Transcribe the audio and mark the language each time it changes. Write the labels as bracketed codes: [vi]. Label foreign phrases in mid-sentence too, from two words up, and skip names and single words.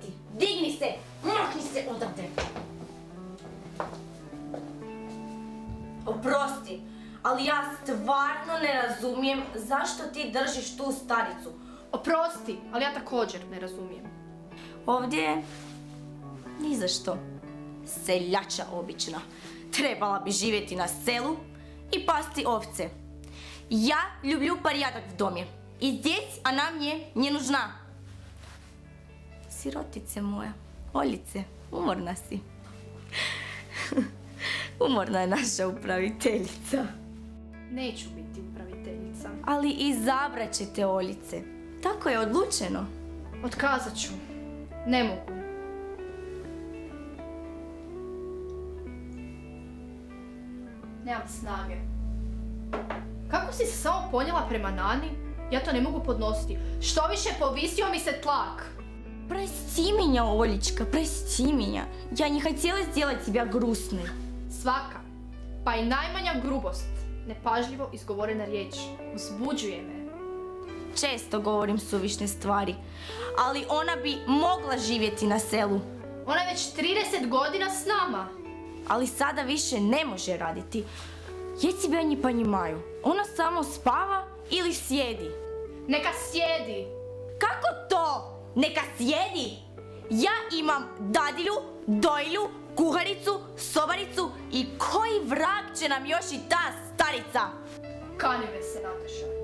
[hr] Digni se, makni se odavde. Oprosti, ali ja stvarno ne razumijem zašto ti držiš tu staricu. Oprosti, ali ja također ne razumijem. Ovdje je ni za što. Seljača obična. Trebala bi živjeti na selu i pasti ovce. [ru] Ja люблю порядок в доме. И здесь она мне не нужна. [hr] Sirotice moja, Oljice, umorna si. Umorna je naša upraviteljica. Neću biti upraviteljica. Ali izabrat ćete Oljice. Tako je odlučeno. Otkazat ću. Ne mogu. Nemam snage. Kako si se samo ponijela prema Nani? Ja to ne mogu podnositi. Što više, povisio mi se tlak. [ru] Прости меня, Олечка, прости меня. Я не хотела сделать тебя грустной. [hr] Svaka, pa i najmanja grubost, nepažljivo izgovorena riječ, uzbuđuje me. Često govorim suvišne stvari, ali ona bi mogla živjeti na selu. Ona je već 30 godina s nama. Ali sada više ne može raditi. [ru] Я тебя не понимаю. [hr] Ona samo spava ili sjedi? Neka sjedi. Kako to? Neka sjedi! Ja imam dadilju, dojilju, kuharicu, sobaricu i koji vrag će nam još i ta starica? Kani me se, Nataša.